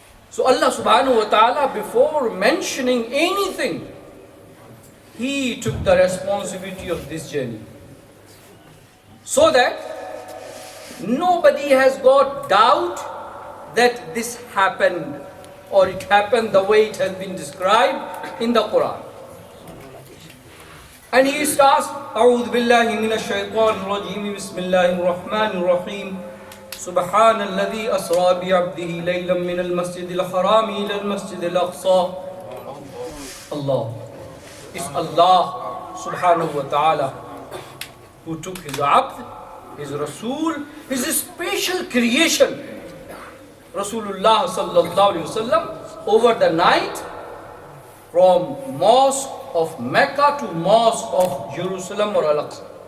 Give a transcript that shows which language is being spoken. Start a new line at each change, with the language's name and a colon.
English: So Allah subhanahu wa ta'ala, before mentioning anything, He took the responsibility of this journey, so that nobody has got doubt that this happened, or it happened the way it has been described in the Quran. And he starts,
Arabic: أعوذ بالله من الشيطان الرجيم بسم الله الرحمن الرحيم سبحان الذي أسرى بعبده ليلا من المسجد الحرام إلى المسجد الأقصى.
English: Allah. It's Allah subhanahu wa ta'ala who took his abd, his Rasul, his special creation, Rasulullah sallallahu alayhi wa sallam, over the night from mosque of Mecca to mosque of Jerusalem or Al-Aqsa.